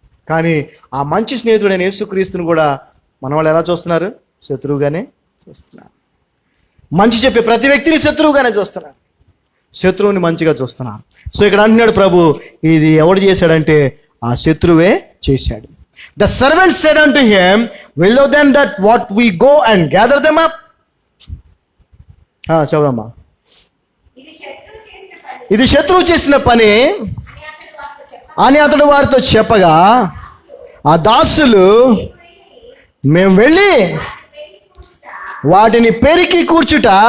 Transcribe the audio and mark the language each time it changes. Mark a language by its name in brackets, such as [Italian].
[Telugu] కానీ ఆ మంచి స్నేహితుడైన యేసుక్రీస్తుని కూడా మన వాళ్ళు ఎలా చూస్తున్నారు? శత్రువుగానే చూస్తున్నారు. మంచి చెప్పే ప్రతి వ్యక్తిని శత్రువుగానే చూస్తున్నారు, శత్రువుని మంచిగా చూస్తున్నారు. సో ఇక్కడ అంటున్నాడు ప్రభు, ఇది ఎవడు చేశాడంటే ఆ శత్రువే చేశాడు. [English] The servant said unto him, will thou then that what we go and gather them up? [Telugu] చదవమ్మా. ఇది శత్రువు చేసిన పని అని అతడు వారితో చెప్పగా, ఆ దాసులు మేము వెళ్ళి వాటిని పెరికి కూర్చుట.